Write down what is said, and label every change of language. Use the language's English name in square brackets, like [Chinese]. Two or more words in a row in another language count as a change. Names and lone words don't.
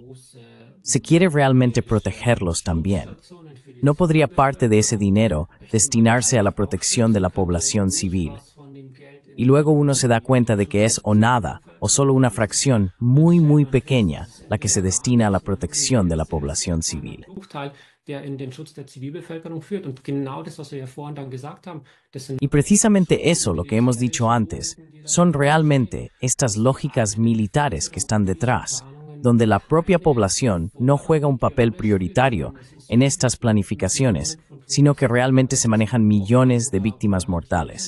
[Spanish] ¿Se quiere realmente protegerlos también? ¿No podría parte de ese dinero destinarse a la protección de la población civil? Y luego uno se da cuenta de que es o nada, o solo una fracción muy pequeña, la que se destina a la protección de la población civil. [German] Bruchteil, der in den Schutz der Zivilbevölkerung führt. Und genau das, was wir ja vorhin dann gesagt haben, das sind [Spanish] Y precisamente eso, lo que hemos dicho antes, son realmente estas lógicas militares que están detrás, donde la propia población no juega un papel prioritario en estas planificaciones, sino que realmente se manejan millones de víctimas mortales.